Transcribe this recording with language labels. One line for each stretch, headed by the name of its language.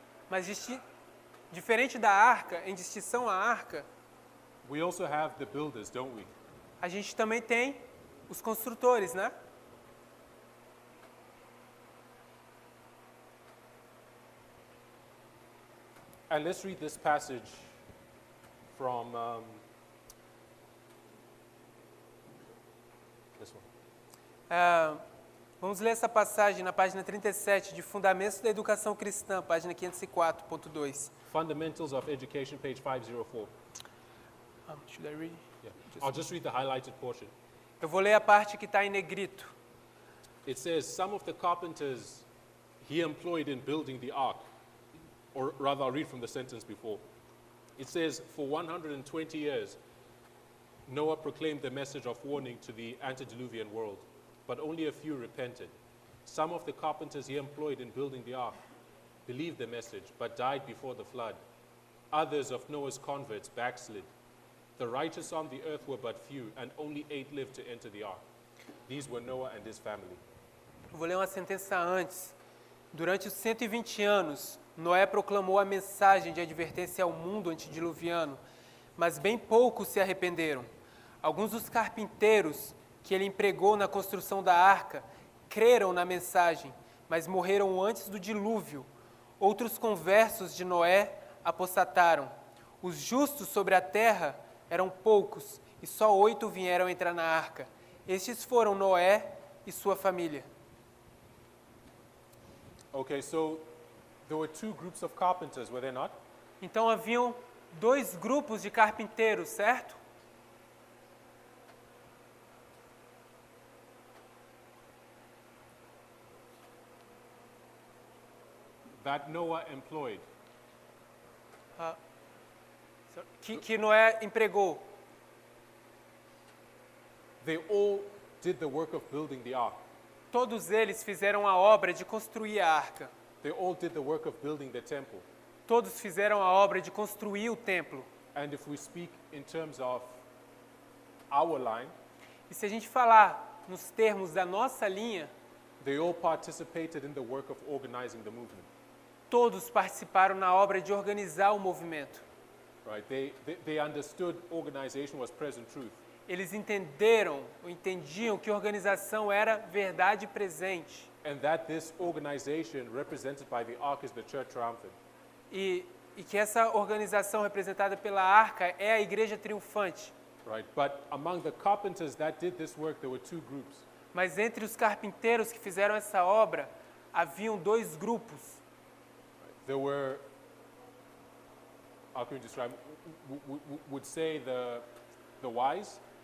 Portuguese: Mas diferente da arca, em distinção à arca,
English: we also have the builders, don't we?
Portuguese: a gente também tem os construtores, né?
English: And let's read this passage from this one.
Portuguese: Vamos ler essa passagem na página 37 de Fundamentos da Educação Cristã, página 504.2.
English: Fundamentals of Education, page 504. Should I read? Yeah. I'll just read the highlighted portion.
Portuguese: Eu vou ler a parte que está em negrito.
English: It says, some of the carpenters he employed in building the ark, or rather, I'll read from the sentence before. It says, for 120 years, Noah proclaimed the message of warning to the antediluvian world, but only a few repented. Some of the carpenters he employed in building the ark believed the message, but died before the flood. Others of Noah's converts backslid. The righteous on the earth were but few, and only 8 lived to enter the ark. These were Noah and his family.
Portuguese: Eu vou ler uma sentença antes. Durante os 120 anos, Noé proclamou a mensagem de advertência ao mundo antediluviano, mas bem poucos se arrependeram. Alguns dos carpinteiros que ele empregou na construção da arca creram na mensagem, mas morreram antes do dilúvio. Outros conversos de Noé apostataram. Os justos sobre a terra eram poucos, e só 8 vieram entrar na arca. Estes foram Noé e sua família.
English: Okay, so there were 2 groups of carpenters, were there not?
Portuguese: Então haviam 2 grupos de carpinteiros, certo?
English: That Noah employed.
Portuguese: Que Noé empregou.
English: They all did the work of building the ark.
Portuguese: Todos eles fizeram a obra de construir a arca.
English: They all did the work of building the temple.
Portuguese: Todos fizeram a obra de construir o templo.
English: And if we speak in terms of our line,
Portuguese: E se a gente falar nos termos da nossa linha,
English: they all participated in the work of organizing the movement.
Portuguese: todos participaram na obra de organizar o movimento.
English: Right? They understood organization was present truth.
Portuguese: Eles entendiam que organização era verdade presente.
English: And that this organization represented by the ark is the church triumphant.
Portuguese: E que essa organização representada pela arca é a igreja triunfante.
English: Right? But among the carpenters that did this work, there were 2 groups.
Portuguese: Mas entre os carpinteiros que fizeram essa obra, haviam 2 grupos.
English: There were, how can we describe, would say the wise,